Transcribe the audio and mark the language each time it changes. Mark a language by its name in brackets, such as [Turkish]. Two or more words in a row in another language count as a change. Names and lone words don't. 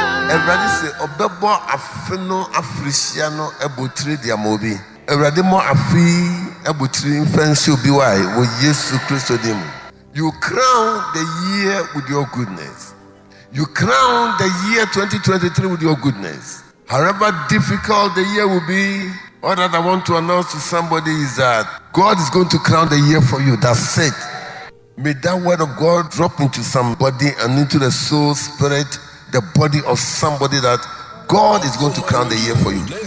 [English] Everybody say, [Akan] Obebo afeno afrisiano ebotri diamobi. Everybody mo afi ebotri fancy obiwai wo Yesu Kristo dimu. [English] You crown the year with your goodness. You crown the year 2023 with your goodness. However difficult the year will be, all that I want to announce to somebody is that God is going to crown the year for you. That's it. May that word of God drop into somebody and into the soul, spirit, the body of somebody that God is going to crown the year for you.